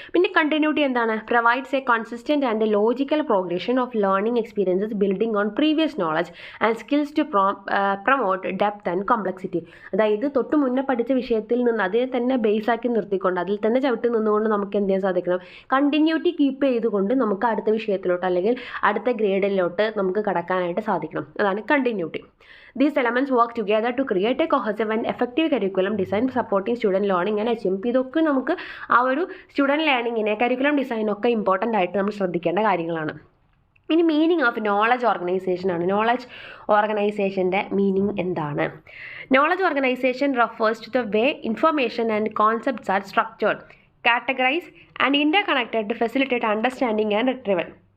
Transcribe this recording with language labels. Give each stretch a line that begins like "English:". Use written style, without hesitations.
Malayalam: പിന്നെ കണ്ടിന്യൂറ്റി എന്താണ്?
English: Provides a consistent and logical progression of learning experiences building on previous knowledge and skills to promote depth and complexity.
Malayalam: അതായത് തൊട്ട് മുന്നേ പഠിച്ച വിഷയത്തിൽ നിന്ന് അതിനെ തന്നെ ബേസ് ആക്കി നിർത്തിക്കൊണ്ട് അതിൽ തന്നെ ചവിട്ടി നിന്നുകൊണ്ട് നമുക്ക് എന്ത് ചെയ്യാൻ സാധിക്കണം? കണ്ടിന്യൂറ്റി കീപ്പ് ചെയ്തുകൊണ്ട് നമുക്ക് അടുത്ത വിഷയത്തിലോട്ട് അല്ലെങ്കിൽ അടുത്ത ഗ്രേഡിലോട്ട് നമുക്ക് കടക്കാനായിട്ട് സാധിക്കണം. അതാണ് continuity.
English: These elements work together to create a cohesive and effective curriculum design supporting student learning and achievement.
Malayalam: ഇതൊക്കെ നമുക്ക് ആ ഒരു സ്റ്റുഡൻറ്റ് ലേണിങ്ങിനെ കരിക്കുലം ഡിസൈനൊക്കെ ഇമ്പോർട്ടൻ്റ് ആയിട്ട് നമ്മൾ ശ്രദ്ധിക്കേണ്ട കാര്യങ്ങളാണ്. ഇനി meaning of knowledge ഓർഗനൈസേഷനാണ്. Knowledge ഓർഗനൈസേഷൻ്റെ meaning എന്താണ്?
English: Knowledge organisation refers to the way information and concepts are structured, categorise and interconnected to facilitate understanding and retrieval.